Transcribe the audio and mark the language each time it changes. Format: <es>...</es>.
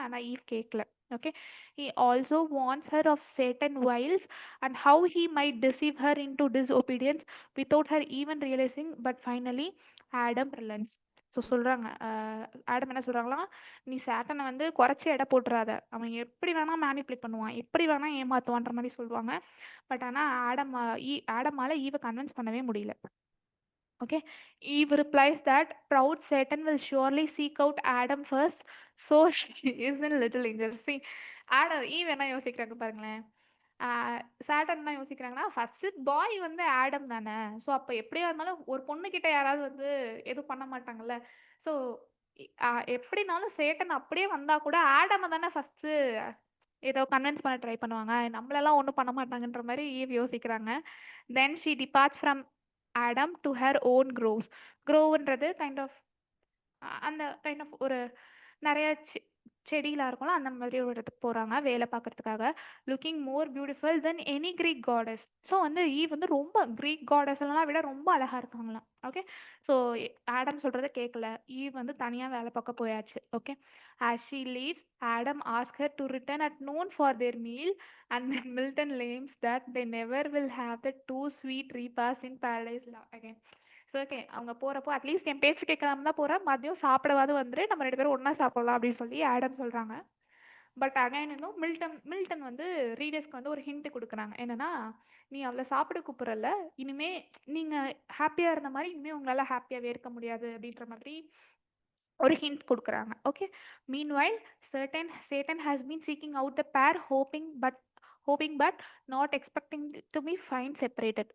<ta>ஆனால் ஈவ் கேட்கல.</ta> <en>Okay, he also warns her of Satan wiles and how he might deceive her into disobedience without her even realizing, but finally Adam relents.</en> <ta>So சொல்கிறாங்க, Adam என்ன சொல்கிறாங்களா, நீ சேட்டனை வந்து குறைச்சி எடை போட்டுறாத, அவன் எப்படி வேணால் மேனிப்புலேட் பண்ணுவான், எப்படி வேணால் ஏமாற்றுவான்ற மாதிரி சொல்லுவாங்க. பட் ஆனால் ஆடமால் ஈவை கன்வின்ஸ் பண்ணவே முடியல.</ta> <en>Okay, Eve replies that proud Satan will surely seek out Adam first, so she is in little angel.</en> <ta>See, Adam, Eve என்ன யோசிக்கிறாங்க பாருங்களேன். சாட்டன் என்ன யோசிக்கிறாங்கன்னா, ஃபர்ஸ்ட் பாய் வந்து ஆடம் தானே, ஸோ அப்போ எப்படியா இருந்தாலும் ஒரு பொண்ணுக்கிட்ட யாராவது வந்து எதுவும் பண்ண மாட்டாங்கல்ல. ஸோ எப்படினாலும் சேட்டன் அப்படியே வந்தால் கூட ஆடமை தானே ஃபஸ்ட்டு ஏதோ கன்வின்ஸ் பண்ண ட்ரை பண்ணுவாங்க, நம்மளெல்லாம் ஒன்றும் பண்ண மாட்டாங்கன்ற மாதிரி ஈவ் யோசிக்கிறாங்க.</ta> <en>Then she departs from Adam to her own groves.</en> <ta>க்ரோவ்ன்றது kind of அந்த கைண்ட் ஆஃப் ஒரு நிறைய செடியெலாம் இருக்கும்ல, அந்த மாதிரி ஒரு இடத்துக்கு போகிறாங்க வேலை பார்க்குறதுக்காக.</ta> <en>Looking more beautiful then any Greek gods.</en> <ta>ஸோ வந்து ஈவ் வந்து ரொம்ப க்ரீக் காடஸ் எல்லாம் விட ரொம்ப அழகாக இருக்காங்களாம். ஓகே, ஸோ ஆடம் சொல்கிறத கேட்கல, ஈவ் வந்து தனியாக வேலை பார்க்க போயாச்சு.</ta> <en>Okay, as she leaves, Adam asks her to return at noon for their meal, and then Milton claims that they never will have the two sweet repast in paradise again.</en> <ta>So okay, அவங்க போகிறப்போ at least என் பேச்சு கேட்கலாம் தான் போகிறேன், மதியம் சாப்பிடவாது வந்துரு, நம்ம 2 பேரும் ஒன்றா சாப்பிடலாம் அப்படின்னு சொல்லி ஆடம் சொல்கிறாங்க. பட் அகைன் இன்னும் மில்டன் வந்து ரீடர்ஸ்க்கு வந்து ஒரு ஹிண்ட் கொடுக்குறாங்க. என்னன்னா, நீ அவளை சாப்பிட கூப்பிட்றல, இனிமே நீங்கள் ஹாப்பியாக இருந்த மாதிரி இனிமேல் உங்களால் ஹாப்பியாகவே இருக்க முடியாது அப்படின்ற மாதிரி ஒரு ஹிண்ட் கொடுக்குறாங்க.</ta> <en>Okay, meanwhile Satan has been seeking out the pair, hoping but not expecting to be find separated.</en>